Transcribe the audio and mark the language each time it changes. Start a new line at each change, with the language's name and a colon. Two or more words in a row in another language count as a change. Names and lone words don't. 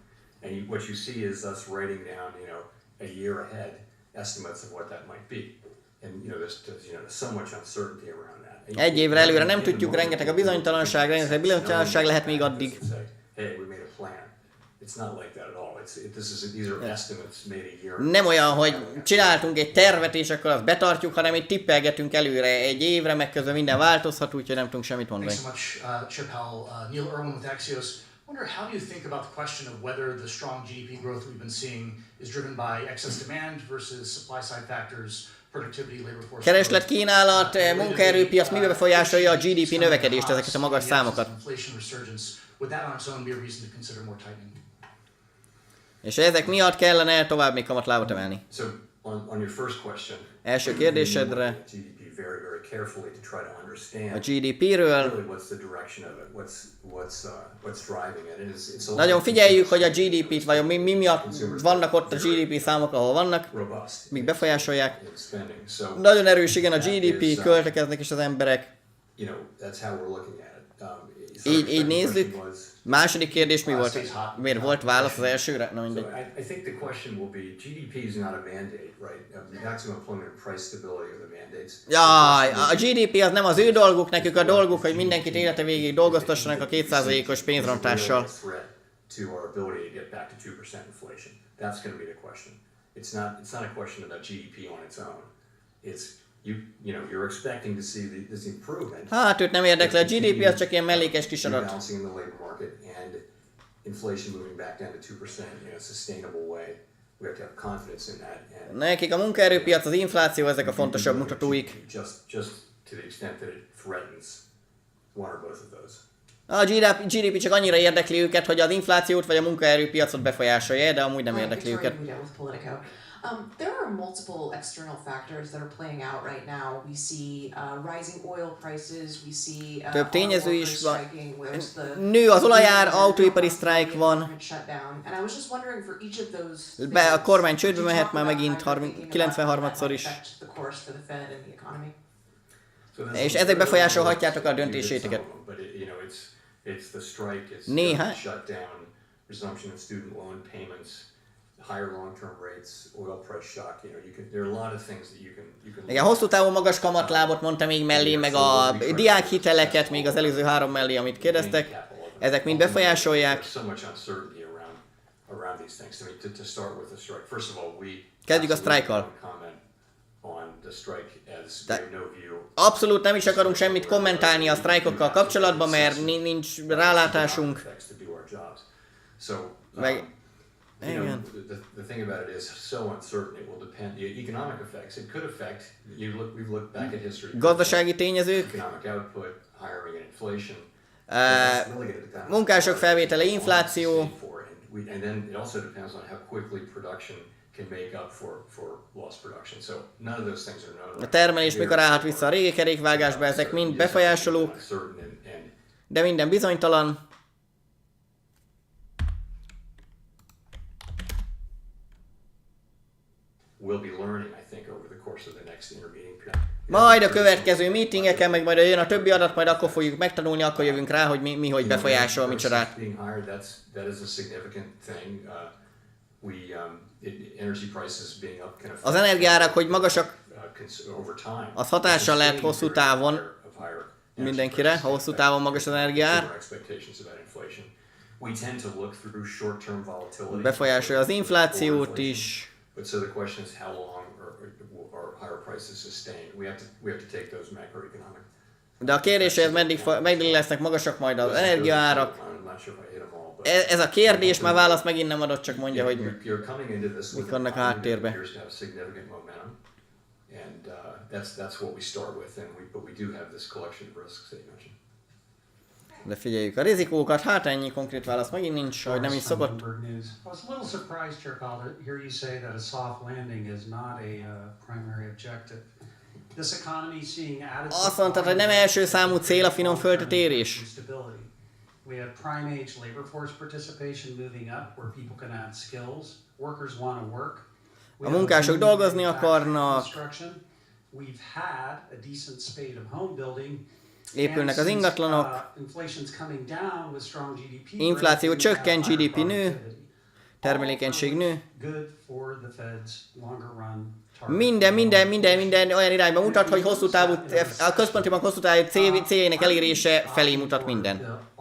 Hungarian: Egy évre előre nem tudjuk, rengeteg a bizonytalanság lehet még addig. Nem olyan, hogy csináltunk egy tervet és akkor azt betartjuk, hanem itt tippelgetünk előre egy évre, meg közben minden változhat, úgyhogy nem tudunk semmit mondani.
English: Wonder, how do you think about the question of whether the strong GDP growth we've been seeing is driven by excess demand versus supply side factors, productivity, labor force?
Hungarian: Kereslet, kínálat, munkaerőpiac mibe befolyásolja a GDP növekedést, ezeket a magas számokat? És ezek miatt kellene tovább még kamatlábat emelni. Első kérdésedre a GDP-ről. Nagyon figyeljük, hogy a GDP-t, vagy mi miatt vannak ott a GDP számok, ahol vannak, mik befolyásolják. Nagyon erős, igen, a GDP, költekeznek is az emberek. Így nézzük. Második kérdés mi volt? Miért volt válasz az elsőre? Na mindegy.
English: I think the question will be, GDP is not a mandate, right? Maximum employment and price stability are the mandates.
Hungarian: Jaj, a GDP az nem az ő dolguk, nekük a dolguk, hogy mindenkit élete végig dolgoztassanak a 2%-os pénzrontással.
English: To our ability to get back to 2% inflation. That's going to be the question. It's not a question about GDP on its own. It's you're expecting to see this improvement.
Hungarian: Hát őt nem érdekli, a GDP az csak ilyen mellékes kis adat.
English: Balancing in the labor market and inflation moving back down to 2% in a sustainable way. We have to have confidence in that.
Hungarian: Nekik a munkaerőpiac, az infláció, ezek a fontosabb mutatóik.
English: Just to the extent that it threatens one or both of those.
Hungarian: A GDP csak annyira érdekli őket, hogy az inflációt vagy a munkaerőpiacot befolyásolja, de amúgy nem érdekli őket.
English: There are multiple external factors that are playing out right now. We see rising oil prices, we see
Hungarian: több tényező is van. Nő az olajár, autóipari sztrájk van. A kormány csődbe mehet már megint 93-szor is. És ezek befolyásolhatjátok a döntéséteket. Néhány.
English: Higher long-term rates, oil price shock, there are a lot of things that you can
Hungarian: igen, hosszú távú magas kamatlábot mondta még mellé, meg a diákhiteleket, még az előző 3 mellé, amit kérdeztek, ezek mind befolyásolják. Kezdjük a sztrájkkal. Abszolút nem is akarunk semmit kommentálni a sztrájkokkal kapcsolatban, mert nincs rálátásunk. Meg
English: The thing about it is so uncertain. It will depend. The economic effects. It could affect. We've looked back at history.
Hungarian: Gazdasági tényezők.
English: Economic output, hiring and inflation.
Hungarian: Munkások felvétele, infláció.
English: and then it also depends on how quickly production can make up for lost production. So none of those things are known.
Hungarian: A termelés mikor állhat vissza a régi kerékvágásba, ezek mind befolyásolók, de minden bizonytalan.
English: We'll be learning, I think, over the course of the next intermeeting period.
Hungarian: Majd a következő meetingeken, meg majd jön a többi adat, majd akkor fogjuk megtanulni, akkor jövünk rá, hogy mi hogy befolyásol, micsodát. Az energiaárak, hogy magasak, az hatással lehet hosszú távon mindenkire, ha hosszú távon magas az energiaár. Befolyásolja az inflációt is.
English: But so the question is how long are higher prices sustained? We have to take those macroeconomic.
Hungarian: De a kérdés, hogy meddig lesznek magasak majd az energiaárak. Ez a kérdés, már válasz megint nem adott, csak mondja, hogy mik vannak a háttérbe. De figyeljük a rizikókat, hát ennyi konkrét válasz megint nincs, hogy nem is szokott. Azt mondtad, hogy nem első számú cél a finom földetérés.
English: We had prime age labor force participation moving up where people can add skills. Workers want to work.
Hungarian: A munkások dolgozni akarnak.
English: We've had a decent spate of home building.
Hungarian: Épülnek az ingatlanok. Infláció csökken, GDP nő. Termelékenység nő. Minden olyan irányba mutat, hogy hosszú távú, a központi bank hosszú távú céljének elérése felé mutat minden.